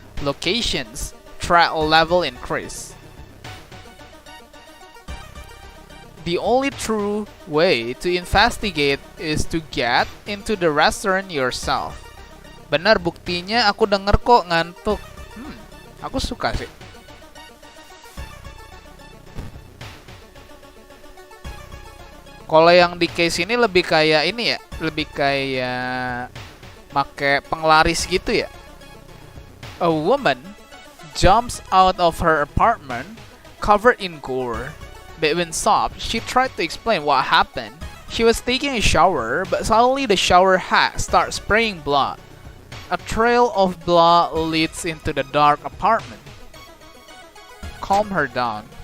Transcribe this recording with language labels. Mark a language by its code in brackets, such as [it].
[en] Locations, threat level increase. The only true way to investigate is to get into the restaurant yourself. [id] Benar, buktinya aku denger kok ngantuk. Aku suka sih. Kalau yang di case ini lebih kayak ini ya, lebih kayak make penglaris gitu ya. [en] A woman jumps out of her apartment covered in gore. Between sobs, she tried to explain what happened. She was taking a shower, but suddenly the shower head starts spraying blood. A trail of blood leads into the dark apartment. Calm her down.